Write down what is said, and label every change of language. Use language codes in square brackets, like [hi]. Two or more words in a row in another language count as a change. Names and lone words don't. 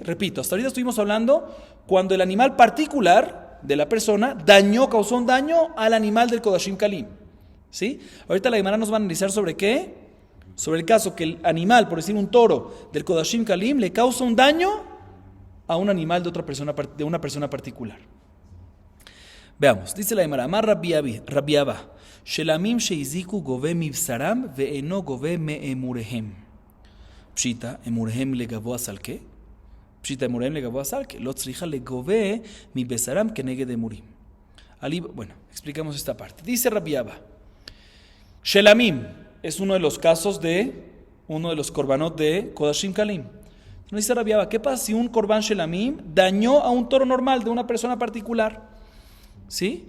[es] Repito, hasta ahorita estuvimos hablando cuando el animal particular de la persona causó un daño al animal del [he] קדשים קלים. [es] ¿Sí? Ahorita la Gemara nos va a analizar sobre qué. Sobre el caso que el animal, por decir un toro del [he] קדשים קלים, [es] le causa un daño a un animal de una persona particular. Veamos, dice la Gemara, Amar Rabbi Abba, [he] שלמים שהזיקו גובה מבשרם ואינו גובה מאימוריהם. [arc] פשיטא, אימוריהם לגבוה סלקי. פשיטא, אימוריהם לגבוה סלקי. לא צריכא ליגבות מבשרם כנגד אימורים. [es] Bueno, explicamos esta parte. Dice Rabbi Abba, Shelamim es uno de los casos de uno de los korbanot de [he] קדשים קלים. [es] Nos dice Rabbi Abba, ¿qué pasa si un [he] קרבן שלמים [es] dañó a un toro normal de una persona particular? ¿Sí?